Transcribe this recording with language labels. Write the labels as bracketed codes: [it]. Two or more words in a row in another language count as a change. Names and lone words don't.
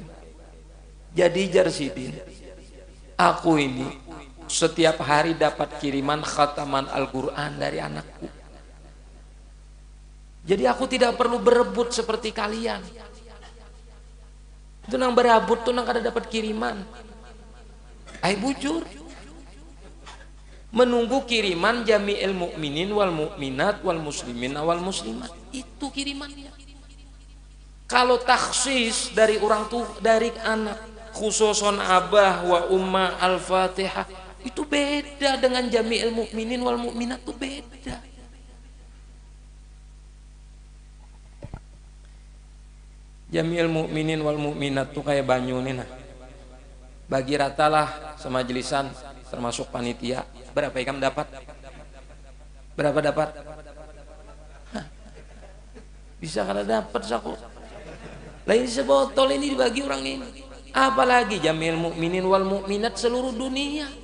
[id] Jadi Jarsidin, aku ini setiap hari dapat kiriman khataman Al-Quran dari anakku. Jadi aku tidak perlu berebut seperti kalian. [bjn] Itu nang berabut tuh nang kada dapat kiriman. Ai bujur. [id] Menunggu kiriman [ar] جميع المؤمنين والمؤمنات والمسلمين والمسلمات. [id] Itu kirimannya. Kalau taksis dari orang tuh dari anak, [ar] خصوصا أباه وأمه الفاتحة, [id] itu beda dengan [ar] جميع المؤمنين والمؤمنات, [id] itu beda. [ar] جميع المؤمنين والمؤمنات [bjn] tuh kayak banyu nih nah. Bagi ratalah semajelisan termasuk panitia. Berapa ikam dapat? Berapa dapat? Hah. Bisa kada dapat saku. Lain sebotol ini dibagi orang ini. Apalagi [ar] جميع المؤمنين والمؤمنات [bjn] seluruh dunia.